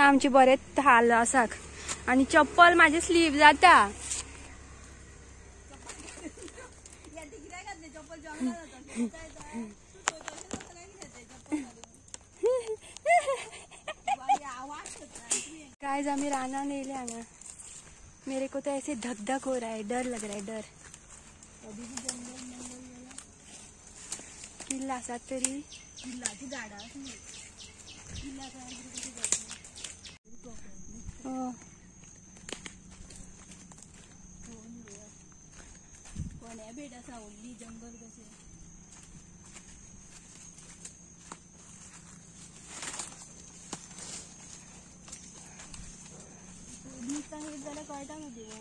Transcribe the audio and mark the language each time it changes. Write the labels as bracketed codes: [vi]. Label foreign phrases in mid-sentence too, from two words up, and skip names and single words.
[kok] आमचे बरेच हाल आसा आनी चप्पल म्हाजे स्लीप जाता. गाइस, आमी रानान येयले हांगा. [hi] मेरे को तो ऐसे धक धक हो रहा है, डर लग रहा है, डर. [kok] किल्ल आसात तरी. जंगल कसे कळटा मध्ये.